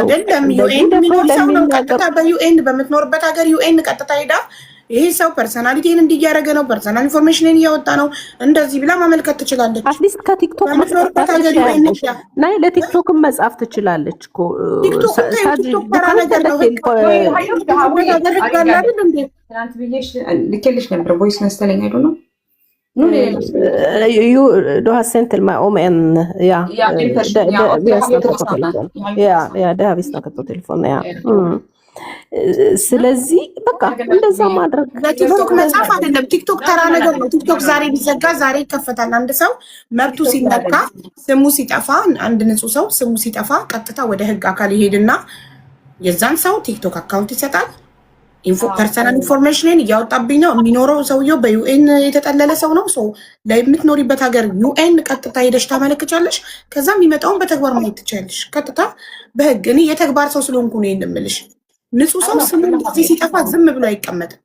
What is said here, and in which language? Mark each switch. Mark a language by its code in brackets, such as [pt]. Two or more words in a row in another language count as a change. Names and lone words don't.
[am] አይደለም ዩኤን የሚኖር ሰው ነው። ቀጥታ በዩኤን በምትኖርበት ሀገር ዩኤን ቀጥታ ሄዳ ይሄ ሰው ፐርሰናሊቲን እንዲያደረገ ነው፣ [en] personal information [am] እያወጣ ነው እንደዚህ ብላ ማመልከት ትችላለች። [en] at least [am] ከቲክቶክ ናይ ለቲክቶክም መጻፍ ትችላለች እኮ ልኬልሽ ነበር ቮይስ መሰለኝ አይዶ ነው [no] du har sendt til meg om en det har vi snakket på telefon [am] ስለዚህ በቃ እንደዛ ማድረግ ቲክቶክ መጻፍ አይደለም። ቲክቶክ ተራ ነገር ነው። ቲክቶክ ዛሬ ቢዘጋ ዛሬ ይከፈታል። አንድ ሰው መብቱ ሲነካ ስሙ ሲጠፋ፣ አንድ ንጹህ ሰው ስሙ ሲጠፋ ቀጥታ ወደ ህግ አካል ይሄድና የዛን ሰው ቲክቶክ አካውንት ይሰጣል። [en] personal information [am] እያወጣብኝ ነው የሚኖረው ሰውየው በዩኤን የተጠለለ ሰው ነው። ሰው ለምትኖሪበት ሀገር ዩኤን ቀጥታ ሄደሽ ታመለክቻለሽ። ከዛ የሚመጣውን በተግባር ማየት ትችያለሽ። ቀጥታ በህግ እኔ የተግባር ሰው ስለሆንኩ ነው የምልሽ። ንጹህ ሰው ስሙ እንደዚህ ሲጠፋ ዝም ብሎ አይቀመጥም።